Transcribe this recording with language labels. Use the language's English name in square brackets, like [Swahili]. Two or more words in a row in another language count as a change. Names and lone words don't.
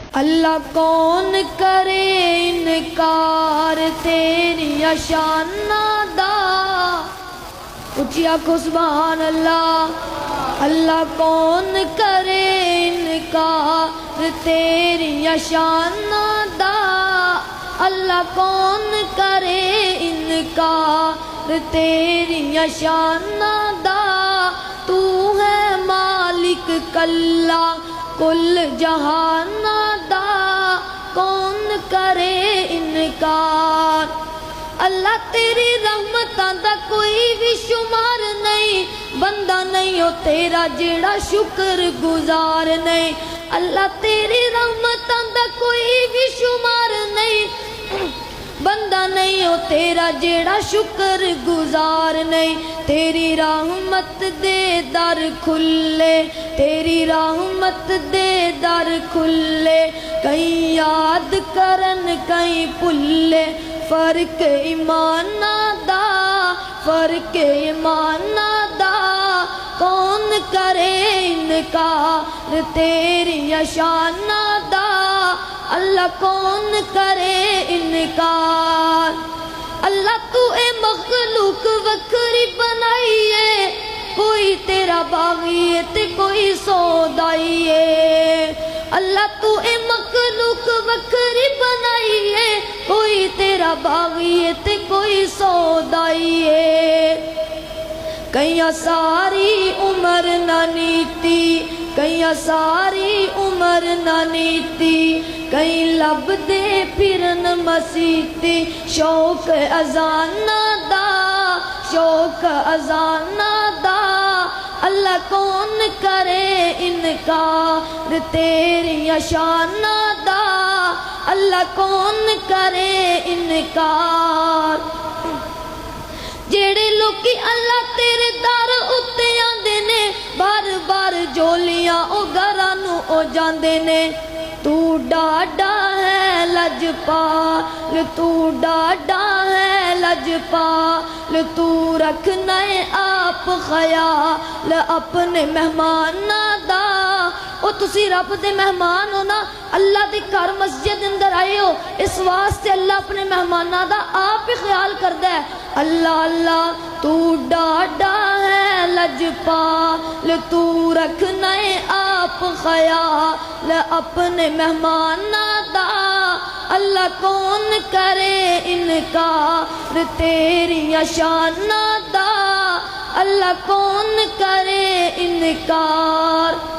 [Punjabi] اللہ کون کرے انکار تیری شاناں دا، اچھی آنکھو [Arabic] سبحان اللہ۔ [Punjabi] اللہ کون کرے انکار تیری شاناں دا، اللہ کون کرے انکار تیری شاناں دا، تو ہے مالک کلا کل جہاناں دا، کون کرے انکار۔ اللہ تیری رحمتاں دا کوئی بھی شمار نہیں، بندہ نہیں ہو تیرا جیڑا شکر گزار نہیں۔ اللہ تیری رحمتاں دا کوئی بھی شمار نہیں، بندہ نہیں ہو تیرا جیڑا شکر گزار نہیں۔ تیری رحمت دے در کھلے، تیری رحمت دے در کھلے، کہیں یاد کرن کہیں بھلے، فرق ایماناں دا، فرق ایماناں دا، کون کرے انکار تیری شاناں دا، اللہ کون کرے انکار۔ اللہ تو اے مخلوق وکری بنائی ہے، کوئی تیرا باغی ہے تے کوئی سودائی ہے۔ اللہ تو اے مخلوق وکری بنائی ہے، کوئی تیرا باغی ہے تے کوئی سودائی ہے۔ کئیاں ساری عمر نہ نیتی، کئیاں ساری عمر نہ نیتی، کئی لب دے پھرن مسیتی، شوق اذاناں دا، شوق اذاناں دا، اللہ کون کرے انکار تیری شاناں دا، اللہ کون کرے انکار۔ جیڑے لوکی اللہ تیرے در اتے آندے نے، بار بار جولیاں او گھراں نوں او جاندے نے، تو ڈاڈا ہے لجپال، تو ڈاڈا ہے لجپال، تو رکھنا ہے آپ خیال اپنے مہماناں دا۔ او تسی رب دے مہمان ہو نا، اللہ دے گھر مسجد اندر آئے ہو، اس واسطے اللہ اپنے مہماناں دا آپ ہی خیال کردہ ہے۔ اللہ اللہ تو ڈاڈا ہے لجپال، تو رکھنا ہے آپ خیال اپنے مہماناں دا، اللہ کون کرے انکار تیری شاناں دا، اللہ کون کرے انکار۔